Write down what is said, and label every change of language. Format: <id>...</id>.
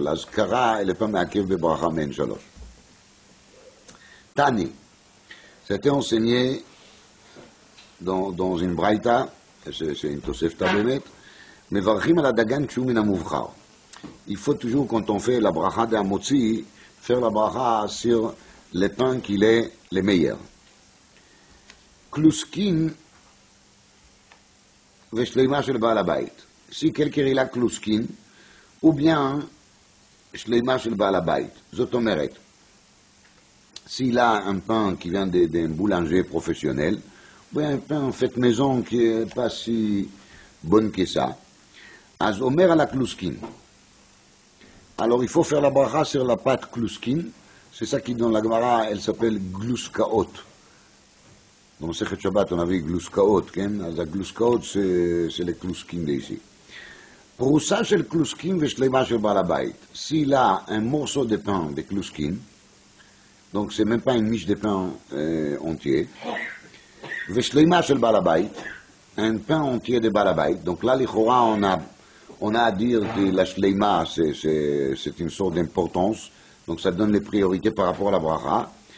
<fr>La Azkara elle n'est pas me'akev de Bracha Men Shalosh. Tani, c'était enseigné dans une braïta, c'est une Tosefta Bemet,</fr> <he>מברכים על הדגן כשהוא מן המובחר.</he> <fr>Il faut toujours, quand on fait la bracha de Hamotzi, faire la bracha sur le pain qu'il est le meilleur.</fr> <he>Kluskin ושלימה של בעל הבית.</he> <fr>Si quelqu'un il a kluskin, ou bien</fr> <he>שלימה של בעל הבית.</he> <fr>זאת אומרת, s'il a un pain qui vient d'un boulanger professionnel, ou bien un pain fait maison qui n'est pas si bon que ça,</fr> <he>אז אומר על הקלוסקין.</he> <fr>Alors il faut faire la bracha sur la pâte kluskin, c'est ça qui dans la Gemara, elle s'appelle gluskaot. Dans le Sechet Shabbat on a vu gluskaot, אז הגלוסקאות c'est les kluskin d'ici.</fr> <he>פרוסה של קלוסקין ושלימה של בעל הבית.</he> <fr>S'il a un morceau de pain de kluskin, donc c'est même pas une miche de pain entier,</fr> <he>ושלימה של בעל הבית,</he> <fr>un pain entier de בעל הבית, donc là לכאורה on a à dire que la shleima, c'est une sorte d'importance, donc ça donne les priorités par rapport à la bracha.</fr>